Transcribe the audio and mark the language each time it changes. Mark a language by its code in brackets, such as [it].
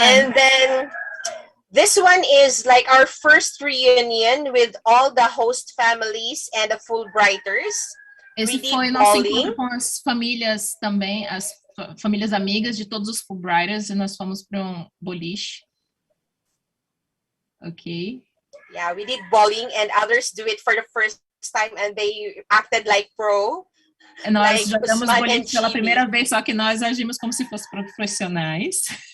[en] And then this one is like our first reunion with all the host families and the Fulbrighters. [pt] Esse foi nosso encontro com as famílias também, as famílias amigas de todos os Fulbrighters, e nós fomos para um boliche. [en] Ok. Yeah, we did bowling and others do it for the first time and they acted like pro. [pt] Nós jogamos boliche pela primeira vez, só que nós agimos como se fossem profissionais.